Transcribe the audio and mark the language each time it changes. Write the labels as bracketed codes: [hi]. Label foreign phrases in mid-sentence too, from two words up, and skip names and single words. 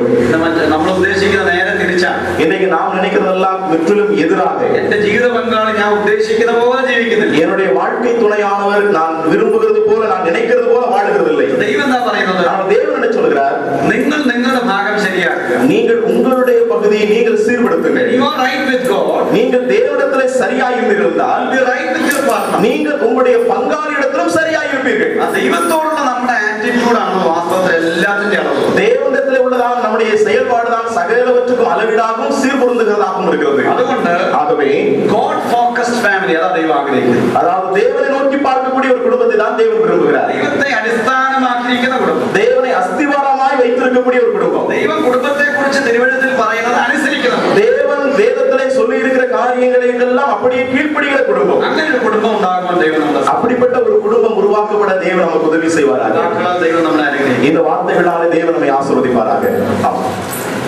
[ml] നമ്മൾ ഉദ്ദേശിക്കുന്ന നേരെ തിരിച്ചാണ്. [ta] இன்னைக்கு நாம் நினைக்கிறதெல்லாம் முற்றிலும் எதிராக. [ml] എന്റെ ജീവിത പങ്കാളി ഞാൻ ഉദ്ദേശിക്കുന്ന പോലെ ജീവിക്കുന്നില്ല. [ta] என்னுடைய வாழ்க்கை துணையானவர் நான் விரும்புகிறது போல, நான் நினைக்கிறது போல வாழ்கிறதில்லை. [ml] ദൈവം എന്താ പറയുന്നത്? [ta] தேவன் என்ன சொல்கிறார்? [ml] നിങ്ങൾ നിങ്ങളുടെ ഭാഗം ശരിയാക്കുക. [ta] நீங்கள் உங்களுடைய பகுதியை நீங்கள் சீர்படுத்துங்கள். [en] You are right with God. [ta] நீங்கள் தேவனிடத்திலே சரியாய் இருந்தால் [en] You are right with your partner. [ta] நீங்கள் உங்களுடைய பங்காளியிடத்திலும் சரியாய் இருப்பீர்கள். [ml] ദൈവത്തോടുള്ള നമ്മുടെ ആറ്റിറ്റ്യൂഡ് ആണ് വാസ്തവത്തിൽ എല്ലാത്തിന്റെയും അളവ്. [ta] தேவனிடத்திலே உள்ளதான் நம்முடைய செயல்பாடுதான் சகலவற்றுக்கும் அளவீடாகவும் சீர்பொருந்துகிறதாகவும் இருக்கிறது. ஆகவே [en] God focused family [ml] அதான் ദൈവം ആഗ്രഹിക്കുന്നത്. [ta] அதாவது தேவனை நோக்கி பார்க்கக்கூடிய ஒரு குடும்பத்தை தான் தேவன் விரும்புகிறார். [ml] ദൈവത്തെ അടിസ്ഥാനമാക്കിയിരിക്കുന്ന കുടുംബം, [ta] தேவனை அஸ்திவாரமாய் வைத்திருக்கக்கூடிய ஒரு குடும்பம். [ml] ദൈവം കുടുംബത്തെ കുറിച്ച് തിരുവചനത്തിൽ പറയുന്നത് അനുസരിക്കണം. [ta] தேவன் வேதத்திலே சொல்லி இருக்கிற காரியங்களை எல்லாம் அப்படியே கீழ்ப்படிகிற குடும்பம். [ml] അങ്ങനെ ഒരു കുടുംബം ഉണ്ടാകുമ്പോൾ ദൈവം നമ്മളെ [ta] அப்படிப்பட்ட ஒரு குடும்பம் உருவாக்கப்பட தேவன் நமக்கு உதவி செய்வாராக. [ml] ദൈവം നമ്മളെ അനുഗ്രഹിക്കും. [ta] இந்த வார்த்தைகளாலே தேவன் நம்மை ஆசீர்வதிப்பாராக. ஆமென்.